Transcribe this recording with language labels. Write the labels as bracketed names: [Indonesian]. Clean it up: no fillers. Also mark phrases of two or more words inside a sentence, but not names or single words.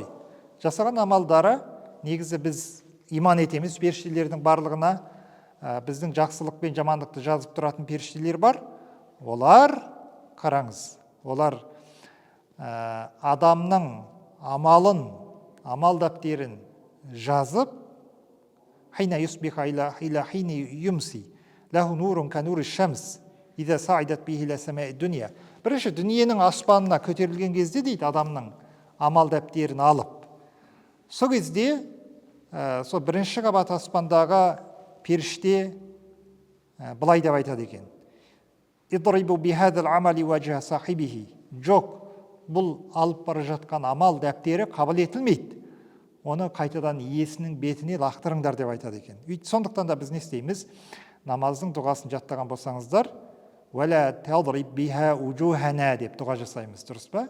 [Kazakh] Жасаған амалдары негізі біз иман етеміз, періштелердің барлығына біздің жақсылық пен жамандықты жазып тұратын періштелер бар. Олар, қараңыз, олар адамның амалын, амал дәптерін жазып, [Arabic] حين يصبح إلى حين يمسي له نور كنور الشمس إذا صعدت به إلى السماء الدنيا. [Kazakh] Бірінші, дүниенің аспанына көтерілген кезде дейді, адамның амал дәптерін алып, сол кезде сол бірінші қабат аспандағы періште былай деп айтады екен: [Arabic] اضربوا بهذا العمل وجه صاحبه. [Kazakh] Жоқ, бұл алып бара жатқан амал дәптері қабыл етілмейді. Оны қайтадан иесінің бетіне лақтырыңдар деп айтады екен. Сондықтан да біз не істейміз? Намаздың дұғасын жаттаған болсаңыздар, [Arabic] «ولا تضرب بها وجوهنا» [Kazakh] деп дұға жасаймыз, дұрыс па?